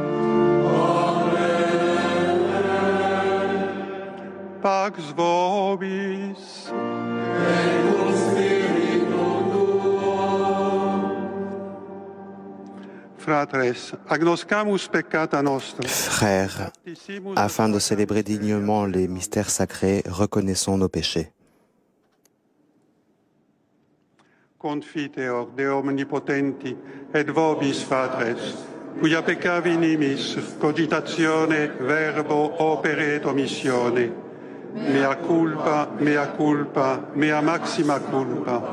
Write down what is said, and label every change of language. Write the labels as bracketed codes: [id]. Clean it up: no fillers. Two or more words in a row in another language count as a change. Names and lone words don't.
[la] Amen. Pax vobis. Et cum spiritu tuo. Fratres, agnoscamus peccata nostra. [fr] Frères, afin de célébrer dignement les mystères sacrés, reconnaissons nos péchés. [la] Confiteor de omnipotenti et vobis Patres, cuia peccavi nimis, cogitatione, verbo, opere et omissione. Mea culpa, mea maxima culpa.